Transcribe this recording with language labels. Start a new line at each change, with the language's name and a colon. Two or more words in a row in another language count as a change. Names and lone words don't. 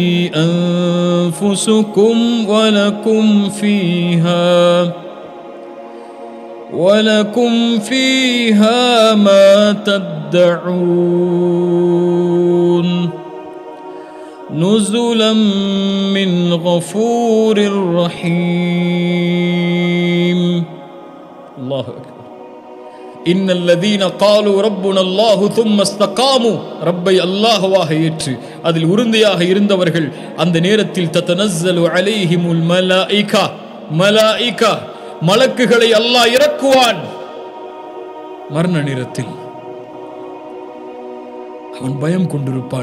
Arabic: أنفسكم ولكم فيها ما تدعون نزلا من غفور رحيم. الله أكبر. إن الذين قالوا ربنا الله ثم استقاموا,
Tamil: ரப்பை அல்லாஹ்வாக ஏற்று அதில் உறுதியாக இருந்தவர்கள் அந்த நேரத்தில்
Arabic: تتنزل عليهم الملائكة,
Tamil: மலக்குகளை அல்லாஹ் இறக்குவான். மரண நேரத்தில் அவன் பயம் கொண்டிருப்பான்.